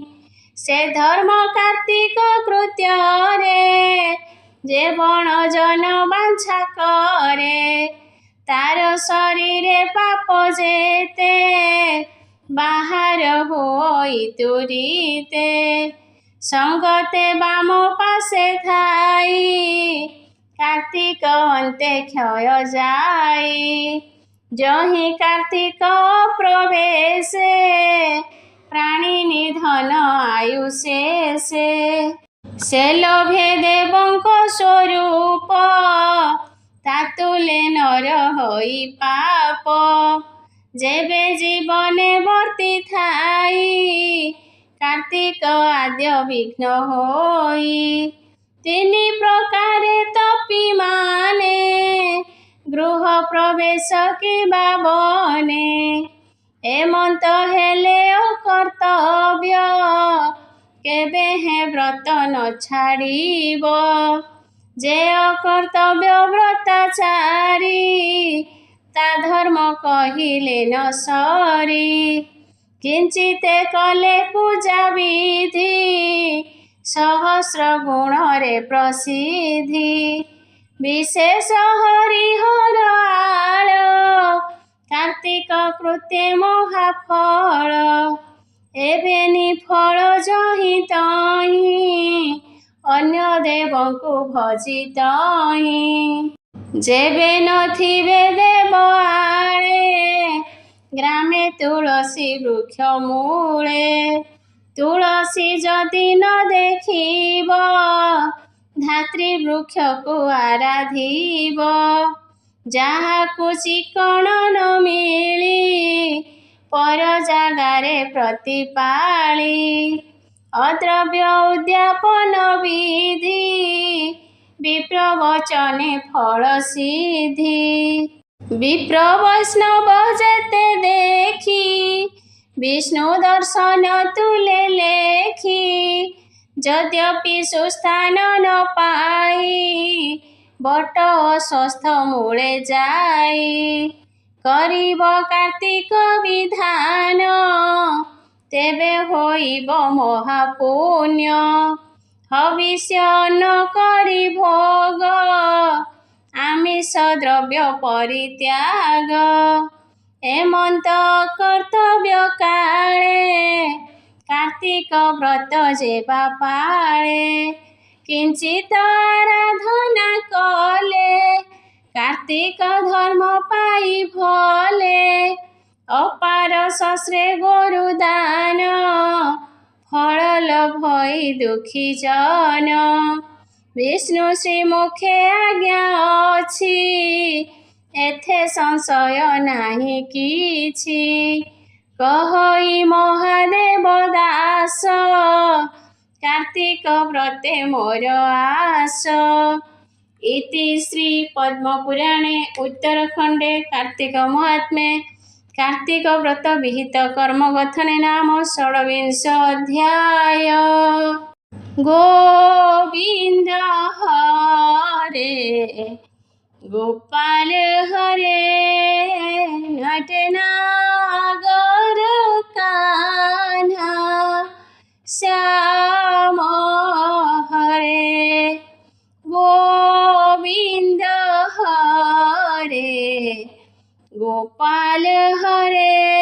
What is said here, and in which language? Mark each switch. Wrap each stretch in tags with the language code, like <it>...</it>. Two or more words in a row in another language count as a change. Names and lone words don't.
<or>ସେ ଧର୍ମ କାର୍ତ୍ତିକ କୃତ୍ୟ ରେ ଯେ ବଣ ଜନ ବାଞ୍ଛା କରେ। ତାର ଶରୀରେ ପାପ ଯେତେ ବାହାର ହୋଇ ତୁରିତେ। ସଙ୍ଗତେ ବାମ ପାଶେ ଥାଇ କାର୍ତ୍ତିକ ଅନ୍ତେ କ୍ଷୟ ଯାଇ। ଯହିଁ କାର୍ତ୍ତିକ ପ୍ରବେଶେ ପ୍ରାଣୀ ନିଧନ ଆୟୁ ଶେଷେ। ସେ ଲୋଭେ ଦେବଙ୍କ ସ୍ୱରୂପ ତାତୁଲେ ନର ହୋଇ ପାପ। ଯେବେ ଜୀବନେ ବର୍ତ୍ତି ଥାଇ କାର୍ତ୍ତିକ ଆଦ୍ୟ ବିଘ୍ନ ହୋଇ। ତିନି ପ୍ରକାରେ ତପୀ ମାନେ ଗୃହ ପ୍ରବେଶ କିବା ବନେ। ଏମନ୍ତ ହେଲେ ଅକର୍ତ୍ତବ୍ୟ କେବେ ହେ ବ୍ରତ ନ ଛାଡ଼ିବ। ଯେ ଅକର୍ତ୍ତବ୍ୟ ବ୍ରତାଚାରୀ ତା ଧର୍ମ କହିଲେ ନ ସରି। କିଞ୍ଚିତେ କଲେ ପୂଜା ବିଧି ସହସ୍ର ଗୁଣରେ ପ୍ରସିଦ୍ଧି। ବିଶେଷ ହରିହର ଆଳ କାର୍ତ୍ତିକ କୃତ୍ୟେ ମହାଫଳ। ଏବେନି ଫଳ ଯହିଁ ତହିଁ ଅନ୍ୟ ଦେବଙ୍କୁ ଭଜି ତହିଁ। ଯେବେ ନଥିବେ ଦେବ ଆଳେ ଗ୍ରାମେ ତୁଳସୀ ବୃକ୍ଷ ମୂଳେ। ତୁଳସୀ ଯଦି ନ ଦେଖିବ ଧାତ୍ରୀ ବୃକ୍ଷ କୋ ଆରାଧିବ। ଯାହାକୁ ଚିକଣ ନ ମିଳି ପର ଜାଗାରେ ପ୍ରତିପାଳି। ଅଦ୍ରବ୍ୟ ଉଦ୍ୟାପନ ବିଧି ବିପ୍ରବଚନେ ଫଳ ସିଦ୍ଧି। ବିପ୍ର ବୈଷ୍ଣବ ଯେତେ ଦେଖି ବିଷ୍ଣୁ ଦର୍ଶନ ତୁଲେ ଲେଖି। ଯଦ୍ୟପି ସୁସ୍ଥାନ ନ ପାଇ ବଟ ସ୍ୱସ୍ଥ ମୂଳେ ଯାଇ। କରିବ କାର୍ତ୍ତିକ ବିଧାନ ତେବେ ହୋଇବ ମହାପୁଣ୍ୟ ହବିଷ୍ୟ ନ କରି ଭୋଗ ଆମିଷ ଦ୍ରବ୍ୟ ପରିତ୍ୟାଗ ଏମନ୍ତ କର୍ତ୍ତବ୍ୟ କାଳେ କାର୍ତ୍ତିକ ବ୍ରତ ଯେବା ପାଳେ କିଞ୍ଚିତ ଆରାଧନା କଲେ କାର୍ତ୍ତିକ ଧର୍ମ ପାଇ ଭଲେ ଅପାର ଶସ୍ତ୍ରେ ଗୋରୁଦାନ ଫଳ ଲଭଇ ଦୁଖୀ ଜନ ବିଷ୍ଣୁ ଶ୍ରୀମୁଖେ ଆଜ୍ଞା ଅଛି ଏଥେ ସଂଶୟ ନାହିଁ କିଛି କହଇ ମହାଦେବ ଦାସ କାର୍ତ୍ତିକ ବ୍ରତେ ମୋର ଆଶ ଇତି ଶ୍ରୀ ପଦ୍ମପୁରାଣେ ଉତ୍ତରଖଣ୍ଡେ କାର୍ତ୍ତିକ ମାହାତ୍ମ୍ୟେ କାର୍ତ୍ତିକ ବ୍ରତ ବିହିତ କର୍ମକଥନେ ନାମ ଷଡ଼ବିଂଶ ଅଧ୍ୟାୟ। गोविंद हरे गोपाल हरे नटनागर कान्हा श्याम हरे गोविंद हरे गोपाल हरे</or>